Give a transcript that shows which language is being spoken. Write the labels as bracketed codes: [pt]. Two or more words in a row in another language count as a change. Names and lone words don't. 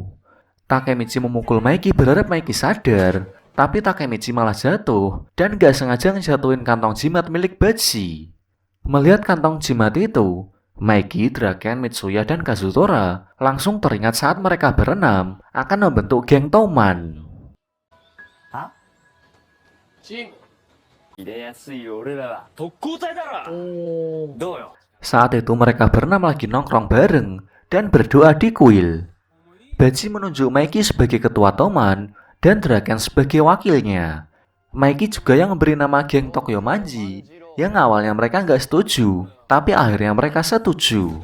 [id] Takemichi memukul Maiki berharap Maiki sadar, tapi Takemichi malah jatuh dan gak sengaja ngejatuhin kantong jimat milik Baji. Melihat kantong jimat itu, Maiki, Draken, Mitsuya, dan Kazutora langsung teringat saat mereka berenam akan membentuk geng Toman. Hah? [ja] Shin, 入れやすい俺らは特攻隊だろ。どうよ。 [id] Saat itu mereka berenam lagi nongkrong bareng dan berdoa di kuil. Baji menunjuk Maiki sebagai ketua Toman dan Draken sebagai wakilnya. Maiki juga yang memberi nama geng Tokyo Manji yang awalnya mereka nggak setuju, tapi akhirnya mereka setuju.